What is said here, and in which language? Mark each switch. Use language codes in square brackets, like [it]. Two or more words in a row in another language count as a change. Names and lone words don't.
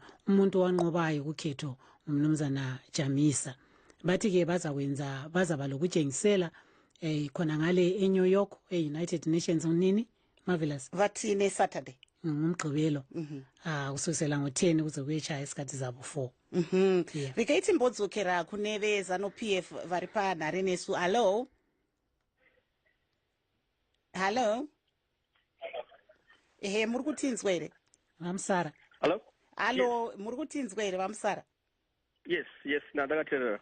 [nd] Umuntu wanqobayo ukhetho umnumzana Chamisa. Bathi ke bazaba lokujengisela khona ngale eNew York eUnited Nations unini Marvelous [sn] Vathine Saturday. [nd] Ngumgqibelo kusukela ngo-10 kuze kuyeshaya isikhathi zabo 4. [sn] Vikaiti mbodzokera kuneve Zanu-PF vari panhare nesu. Hello. Ehe, muri kutinzwa here Vamsara? Hello, muri kutinzwa here Vamsara? Yes, ndakateerera.